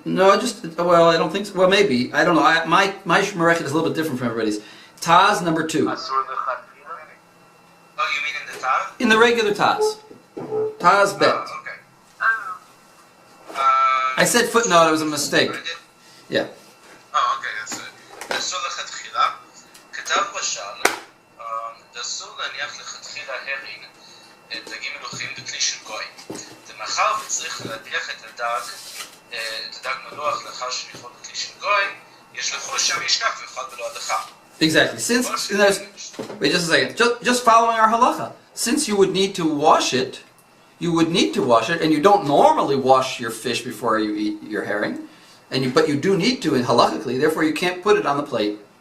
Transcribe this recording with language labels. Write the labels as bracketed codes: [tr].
[en] No, well, I don't think so. Well, maybe. I don't know. My Shmerechet is a little bit different from everybody's. Taz number 2. [he] Asur lechatchila? [en] Oh, you mean in the Tav? In the regular Taz. Taz bet. Oh, okay. I said footnote, it was a mistake. I did. Yeah. Oh, okay, that's it. [he] אסור לכתחילה, כתב בשל, אסור להניח לכתחילה הרין, דגים מלוחים בכלי של גוי. ומאחר וצריך להדיח את הדג מלוח לאחר שניחו בכלי של גוי, יש לחוש שם ישכח ויאכל בלא הדחה. [en] Exactly. Since wait just a second. Just following our halacha. Since you would need to wash it, and you don't normally wash your fish before you eat your herring, but you do need to in halachically. Therefore, you can't put it on the plate.